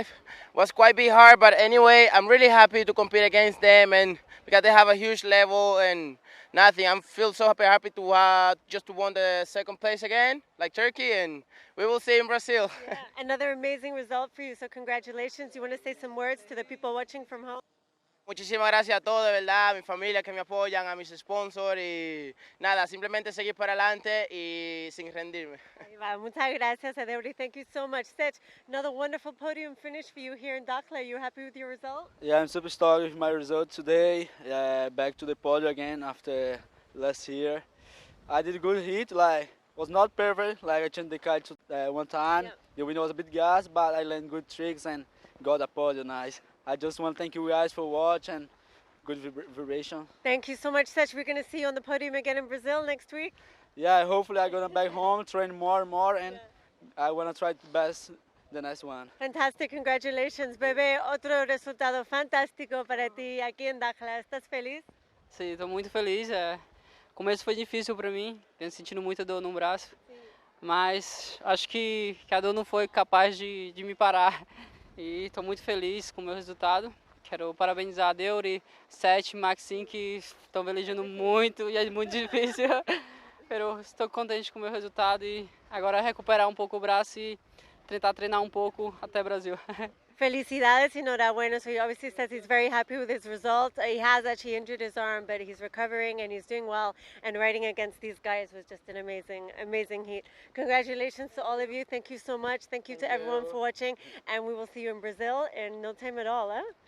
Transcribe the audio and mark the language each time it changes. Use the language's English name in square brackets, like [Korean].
[English] It was quite bit hard, but anyway, I'm really happy to compete against them, and because they have a huge level and nothing. I feel so happy to just to won the second place again, like Turkey, and we will see in Brazil. Yeah, another amazing result for you, so congratulations. You want to say some words to the people watching from home? [Spanish] Muchísimas gracias a todos, de verdad, a mi familia que me apoyan, a mis sponsors y nada, simplemente seguir para adelante y sin rendirme. Ahí va. Muchas gracias, Adeudi. [English] Thank you so much. Seth, another wonderful podium finish for you here in Dakhla. Are you happy with your result? Yeah, I'm super stoked with my result today. Back to the podium again after last year. I did a good hit, like was not perfect, like I changed the kite one time. Yeah. The wind was a bit gas, but I learned good tricks and got a podium nice. I just want to thank you guys for watching and good vibration. Thank you so much, Seth. We're going to see you on the podium again in Brazil next week. Yeah, hopefully I'm going to back home, train more and more, and I want to try to best the next one. Fantastic, congratulations, Bebe. [Spanish] Otro resultado fantástico para ti aquí en Dakhla. ¿Estás feliz? [Portuguese] Sim, estou muito feliz. O começo foi difícil para mim, tenho sentindo muita dor no braço, mas acho que a dor não foi capaz de me parar. E estou muito feliz com o meu resultado. Quero parabenizar a Deuri, Seth, Maxim, que estão velejando muito e é muito difícil. Mas estou contente com o meu resultado e agora recuperar um pouco o braço e tentar treinar um pouco até Brasil. [Spanish] Felicidades, enhorabuena. [English] So he obviously says he's very happy with his result. He has actually injured his arm, but he's recovering and he's doing well. And riding against these guys was just an amazing heat. Congratulations to all of you. Thank you so much. Thank you to everyone for watching. And we will see you in Brazil in no time at all. Huh?